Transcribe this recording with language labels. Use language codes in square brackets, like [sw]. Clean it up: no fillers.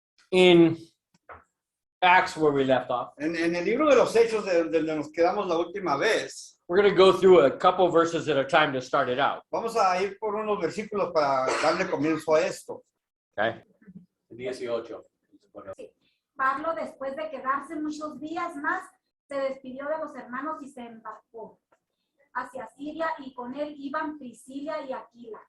[en] in Acts, where we left off, [es] En el libro de los Hechos, donde nos quedamos la última vez, [en] we're going to go through a couple verses at a time to start it out. [es] vamos a ir por unos versículos para darle comienzo a esto. [en] Okay? 18. [es] Pablo, después de quedarse muchos días más, se despidió de los hermanos y se embarcó hacia Siria, y con él iban Priscila y Aquila.